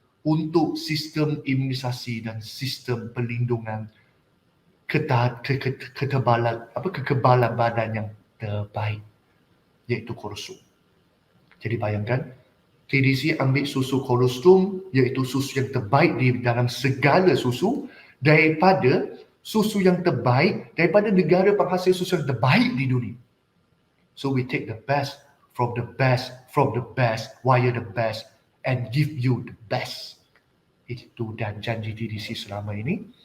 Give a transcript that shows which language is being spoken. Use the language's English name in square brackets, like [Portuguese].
[Malay] untuk sistem imunisasi dan sistem pelindungan kekebalan badan yang terbaik, iaitu kolostrum. Jadi bayangkan, TDC ambil susu kolostrum, iaitu susu yang terbaik di dalam segala susu, daripada susu yang terbaik daripada negara penghasil susu yang terbaik di dunia. [English] So we take the best from the best via the best and give you the best. [Malay] Itu dan janji TDC selama ini.